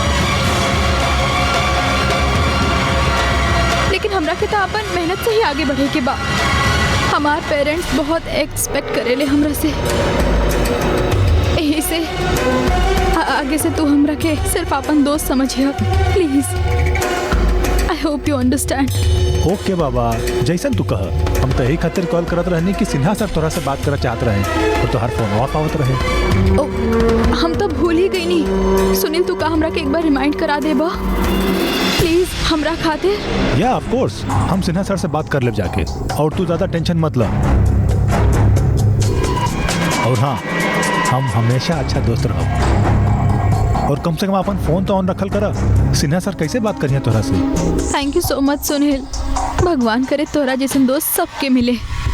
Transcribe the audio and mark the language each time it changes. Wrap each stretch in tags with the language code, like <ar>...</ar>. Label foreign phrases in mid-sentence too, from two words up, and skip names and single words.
<bho>लेकिन हमरा के तो अपन मेहनत से ही आगे बढ़े के बा। हमार पेरेंट्स बहुत एक्सपेक्ट करेले हमरा से। यही से आगे से तू हमरा के सिर्फ अपन दोस्त समझिया प्लीज।</bho> <en>I hope you understand.</en> <bho>ओके बाबा, जैसन तू कह। हम तो यही खातिर कॉल करत रहनी कि सिन्हा सर तोरा से बात करना चाहत रहे और तोहार फोन ऑफ आवत रहे। ओ, हम तो भूल ही गई नहीं। सुनील तू का हमरा के एक बार रिमाइंड करा देबा प्लीज हमरा खातिर? या</bho> <en>of course,</en> <bho>हम सिन्हा सर से बात कर ले जाके। और तू ज्यादा टेंशन मत ला। और हाँ, हम हमेशा अच्छा दोस्त रहो। और कम से कम अपन फोन तो ऑन रखल करा। सिन्हा सर कैसे बात करिए तोरा से?</bho> <en>thank you so much सुनील।</en> <bho>भगवान करे तोरा जैसन दोस्त सबके मिले।</bho>